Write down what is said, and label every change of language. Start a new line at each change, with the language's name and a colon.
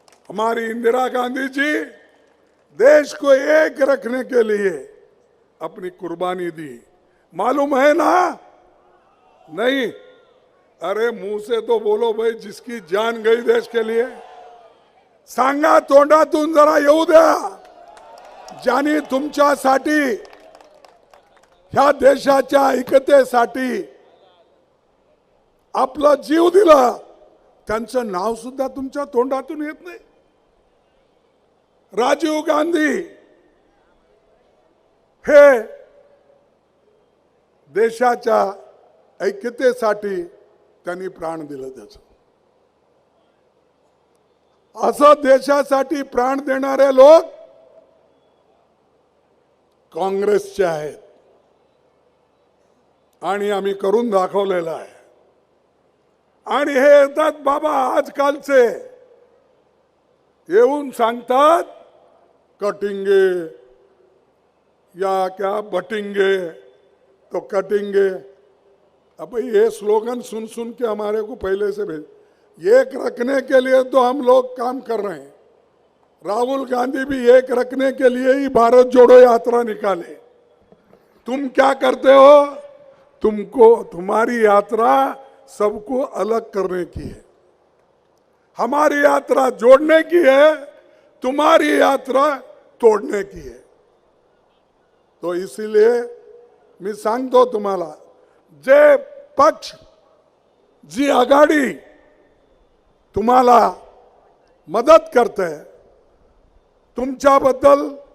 Hindi: हमारी इंदिरा गांधी जी देश को एक रखने के लिए अपनी कुर्बानी दी, मालूम है ना? नहीं? अरे मुंह से तो बोलो भाई, जिसकी जान गई देश के लिए।
Marathi: सांगा तोंडातून जरा येऊ द्या, ज्यांनी तुमच्यासाठी, ह्या देशाच्या ऐक्यतेसाठी आपला जीव दिला, त्यांचं नाव सुद्धा तुमच्या तोंडातून येत नाही। राजीव गांधी हे देशाच्या ऐक्यतेसाठी त्यांनी प्राण दिलं त्याचं. असं देशासाठी प्राण देणारे लोक काँग्रेसचे आहेत आणि आम्ही करून दाखवलेलं आहे. आणि हे येतात बाबा आजकालचे, येऊन सांगतात
Hindi: कटेंगे या क्या बटेंगे तो कटेंगे. अब ये स्लोगन सुन सुन के हमारे को पहले से एक रखने के लिए तो हम लोग काम कर रहे हैं. राहुल गांधी भी एक रखने के लिए ही भारत जोड़ो यात्रा निकाले. तुम क्या करते हो? तुम्हारी यात्रा सबको अलग करने की है, हमारी यात्रा जोड़ने की है, तुम्हारी यात्रा तोड़ने की है. तो इसीलिए
Marathi: मी सांगतो तुम्हाला, जे पक्ष जी आघाडी तुम्हाला मदत करते, तुमच्याबद्दल